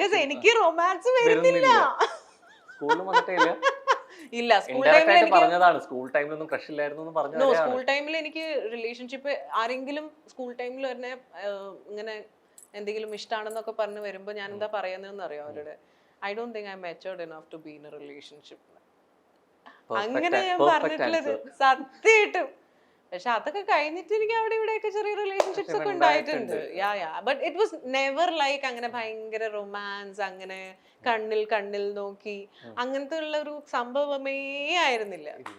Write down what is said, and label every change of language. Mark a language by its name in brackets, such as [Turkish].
[Malayalam] എനിക്ക് റൊമാൻസ് വരുന്നില്ല. സ്കൂളിൽ വന്നിട്ടേ ഇല്ല. ഇല്ല, സ്കൂൾ ടൈമിൽ പറഞ്ഞതാണ്. സ്കൂൾ ടൈമിലൊന്നും ക്രഷ് ഇല്ലായിരുന്നു പറഞ്ഞു. സ്കൂൾ ടൈമിൽ എനിക്ക് റിലേഷൻഷിപ്പ് ആരെങ്കിലും സ്കൂൾ ടൈമിൽ തന്നെ ഇങ്ങനെ എന്തെങ്കിലും ഇഷ്ടമാണെന്നൊക്കെ പറഞ്ഞു വരുമ്പോ ഞാൻ എന്താ പറയുന്നതെന്ന് അറിയാം അവരുടെ. [English] I don't think I'm matured enough to be in a relationship. [Malayalam] അങ്ങനെ ഞാൻ പറഞ്ഞിട്ടുള്ളത് സത്യമായിട്ടും. പക്ഷെ അതൊക്കെ കഴിഞ്ഞിട്ട് എനിക്ക് അവിടെ ഇവിടെയൊക്കെ ചെറിയ റിലേഷൻഷിപ്സ് ഒക്കെ ഉണ്ടായിട്ടുണ്ട്. [English] but it was never like [Malayalam] അങ്ങനെ ഭയങ്കര റൊമാൻസ്, അങ്ങനെ കണ്ണിൽ കണ്ണിൽ നോക്കി അങ്ങനത്തെ ഉള്ള ഒരു സംഭവമേ ആയിരുന്നില്ല.